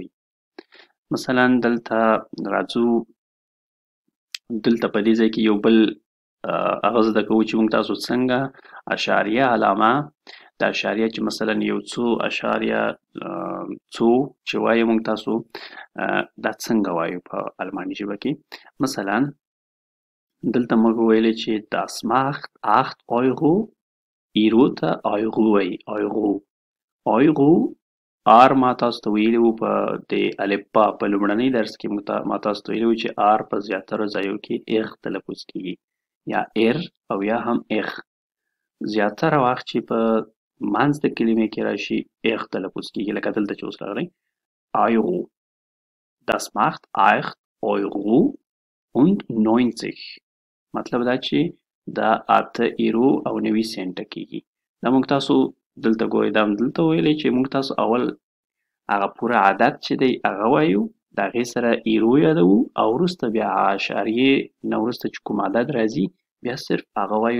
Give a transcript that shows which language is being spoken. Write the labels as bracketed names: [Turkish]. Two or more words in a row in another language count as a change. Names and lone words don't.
[Pashto] مثلا دلته راځو دلته په دې ځای کې یو بل هغه زده کوو چې موږ تاسو څنګه اشاریه علامه د اشاریه چې مثلا یو څو اشاریه څو چې وایو موږ تاسو دا څنګه وایو په الماني ژبه کې. مثلا دلته موږ ویلی چې [German] das macht 8 €، [Pashto] ایرو ته ایغو وایي ایغو آر ما تاسو ته ویلي وو په د الفبا په لومړني درس کې ما تاسو ته ویلي وو چې آر په زیاتره ځایو کې اغ تلفظ کېږي یا ایر او یا هم اغ. زیاتره وخت چې په منځ د کلمې کې راشي اغ تلفظ کېږي لکه دلته چې اوس راغلی ایغو. [German] Das macht 8,90 € [Pashto] مطلب دا چې دا 8 € او 90 سنټه کېږي. دا موږ تاسو دلته ګورئ دا هم دلته ویلی چې موږ تاسو اول هغه پوره عدد چې دی هغه وایو د هغې سره ایرو یادوو او وروسته بیا هغه اشاریې نه وروسته چې کوم عدد راځي بیا صرف هغه وایو.